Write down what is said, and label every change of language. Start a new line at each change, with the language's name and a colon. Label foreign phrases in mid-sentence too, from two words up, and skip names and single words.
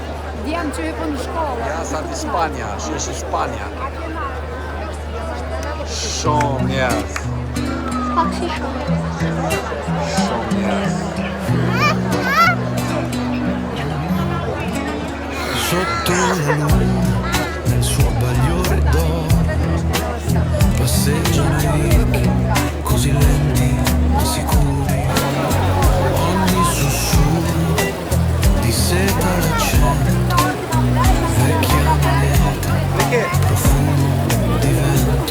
Albanian: Djem që po në shkollë. Ja sa di Spanja, është Spanja. Shumë njerëz. Pak si shumë. Shumë njerëz.
Italian: Sotto la luna, nel suo bagliore d'oro, passeggiano i ricchi, così lenti ma sicuri. Ogni sussurro di seta l'accento, vecchia moneta, profumo di vento.